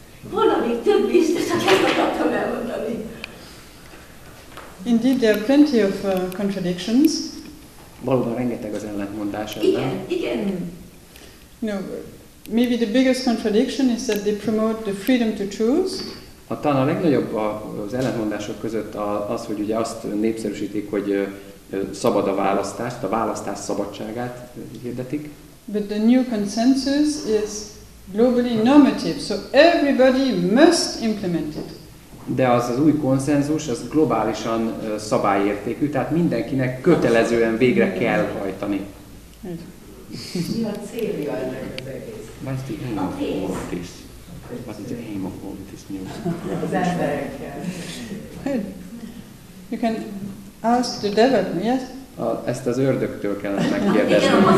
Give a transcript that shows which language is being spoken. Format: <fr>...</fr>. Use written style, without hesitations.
<hu>Volna még több is, de csak ezt akartam elmondani.</hu> <en>Indeed, there are plenty of contradictions.</en> <hu>Valóban rengeteg az ellentmondás ebben. Igen.</hu> <en>Maybe the biggest contradiction is that they promote the freedom to choose.</en> <hu>Talán a legnagyobb az ellentmondások között az, hogy ugye azt népszerűsítik, hogy szabad a választás szabadságát hirdetik.</hu> <en>But the new consensus is globally normative, so everybody must implement it.</en> <hu>De az új konszenzus, az globálisan szabályértékű, tehát mindenkinek kötelezően végre kell hajtani. Mi a célja ennek az egész?</hu> <en>What's the aim of all of this? What is the aim of all this music?</en> <hu>Az emberekkel.</hu> <en>You can ask the devil, yes?</en> <hu>Ezt az ördögtől kellene megkérdezni.</hu>